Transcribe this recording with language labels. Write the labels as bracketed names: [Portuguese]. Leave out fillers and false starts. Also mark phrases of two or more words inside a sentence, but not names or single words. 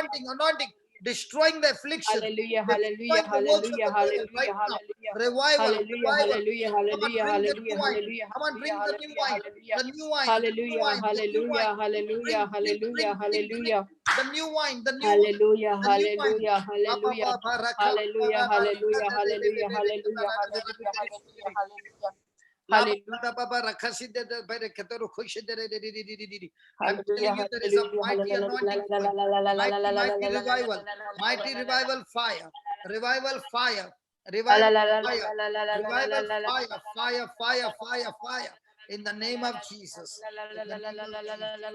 [English] anointing, anointing, destroying the affliction, Hallelujah, hallelujah, destroying the works of hallelujah, the devil right hallelujah, now. hallelujah. Revival, Hallelujah, revival. hallelujah, Come on, hallelujah, drink the new hallelujah, wine. hallelujah, Come on, hallelujah, drink the new hallelujah, wine. hallelujah. The new wine, the new Hallelujah, wine, the new wine. hallelujah, hallelujah, hallelujah, Drink hallelujah. the new wine, the new wine, Hallelujah, the new wine. hallelujah, hallelujah. Hallelujah, hallelujah, hallelujah, hallelujah, hallelujah, hallelujah, hallelujah. La Hallelujah, ba ba ra kasi de de ba de ketero kushi de de de de de de de de. I'm hallelujah, telling you, there is a hallelujah, mighty anointing flowing, mighty, mighty revival, mighty hallelujah. revival fire, revival fire, revival fire, revival fire, fire, fire, fire, fire. In the name of Jesus. In the name of Jesus.